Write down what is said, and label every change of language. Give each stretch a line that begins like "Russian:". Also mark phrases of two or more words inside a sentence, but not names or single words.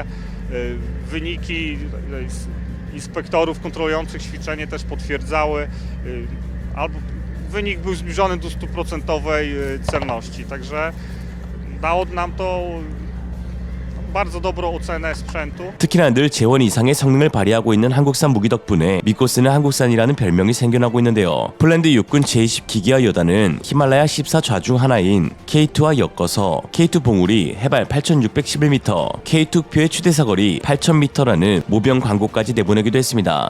Polish: Wyniki inspektorów kontrolujących ćwiczenie też potwierdzały, albo wynik był zbliżony do 100% celności. Także dało nam to bardzo dobrą ocenę sprzętu.
Korean: 특히나 늘 재원 이상의 성능을 발휘하고 있는 한국산 무기 덕분에 믿고 쓰는 한국산이라는 별명이 생겨나고 있는데요. 폴란드 육군 제20 기계화 여단은 히말라야 14좌 중 하나인 K2와 엮어서 K2 봉우리 해발 8,611m, K2 표의 최대 사거리 8,000m라는 모병 광고까지 내보내기도 했습니다.